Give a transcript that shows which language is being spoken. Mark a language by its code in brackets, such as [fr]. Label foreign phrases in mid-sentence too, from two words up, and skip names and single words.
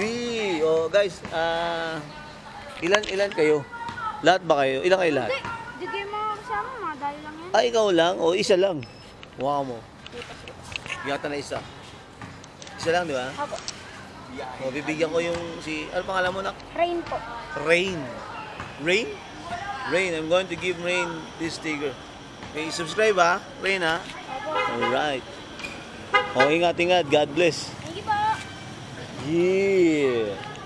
[tl] Oh, guys, ilan kayo? Lahat ba kayo? Ilan kayo lahat? Hindi kayo mga kasama, mga dali lang yan. Ah, ikaw lang? O, isa lang. Mukha mo. Yata na isa. Isa lang, di ba? Apo. O, bibigyan ko yung ano pangalan mo, nak? Rain po. Rain. Rain? Rain. [en] I'm going to give Rain this sticker. [tl] Okay, subscribe ha. Rain ha. Apo. Alright. O, ingat. [en] God bless. Thank you [tl] po. Yeah.